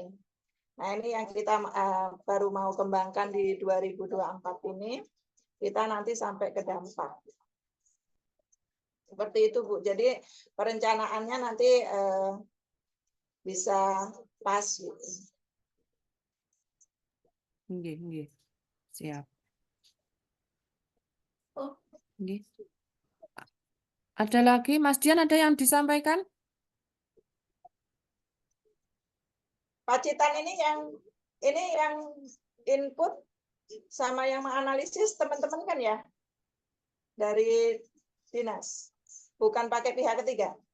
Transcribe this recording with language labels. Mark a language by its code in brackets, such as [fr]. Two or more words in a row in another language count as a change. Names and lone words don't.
[id] Nah, ini yang kita baru mau kembangkan di 2024 ini. Kita nanti sampai ke dampak. Seperti itu, Bu. Jadi perencanaannya nanti bisa pas gitu. Nggih. Siap. Nggih. Ada lagi, Mas Dian, ada yang disampaikan? Pak Citan ini yang input sama yang menganalisis teman-teman kan ya dari dinas, bukan pakai pihak ketiga.